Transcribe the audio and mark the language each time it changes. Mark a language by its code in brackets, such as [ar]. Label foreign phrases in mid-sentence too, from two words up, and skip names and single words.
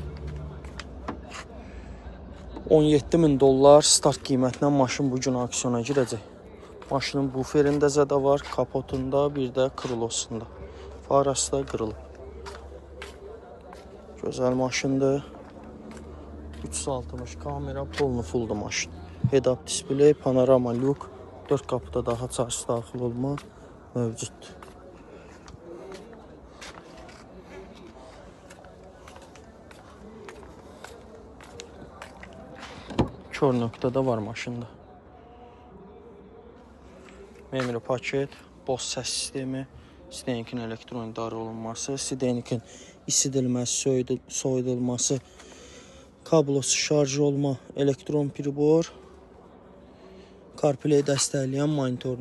[az] 17.000 dollar start qiymətinə maşın bugün aksiyona girəcək. Maşının buferində zədə var, kapotunda, bir də krılosunda. Farası da qırılıb. Gözəl maşındır. 360 kamera, polnu fulldur maşın. [en] Head-up display, [az] panorama lük, 4 qapıda daha çarşı daxil olma mövcuddur. Kör nöqtə də var maşında. Memri paket, Bose səs sistemi, Sidenikin elektronik idarə olunması, Sidenikin isidilməsi, soyudulması, kablosu şarj olma, elektron pribor, CarPlay dəstəkləyən monitorun.